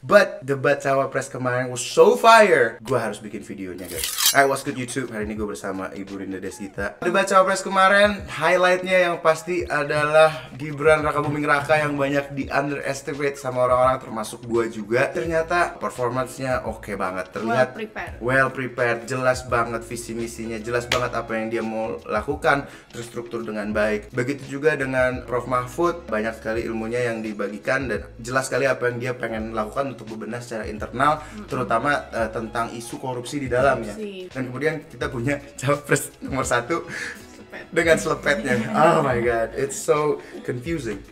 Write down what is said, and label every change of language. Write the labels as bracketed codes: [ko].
[en] But [id] debat cawapres kemarin [en] was so fire, [id] gue harus bikin videonya [en] guys. Alright, what's good YouTube? [id] Hari ini gue bersama Ibu Rinda Desgita. Debat cawapres kemarin, highlightnya yang pasti adalah Gibran Rakabuming Raka yang banyak di underestimate sama orang-orang termasuk gue juga. Ternyata performance-nya oke banget. Terlihat well prepared, jelas banget visi misinya, jelas banget apa yang dia mau lakukan, terstruktur dengan baik. Begitu juga dengan Prof Mahfud, banyak sekali ilmunya yang dibagikan dan jelas sekali apa yang dia pengen lakukan untuk bebenah secara internal, terutama tentang isu korupsi di dalamnya. Dan kemudian kita punya cawapres nomor 1 dengan selepetnya. [en] Oh my god, it's so confusing.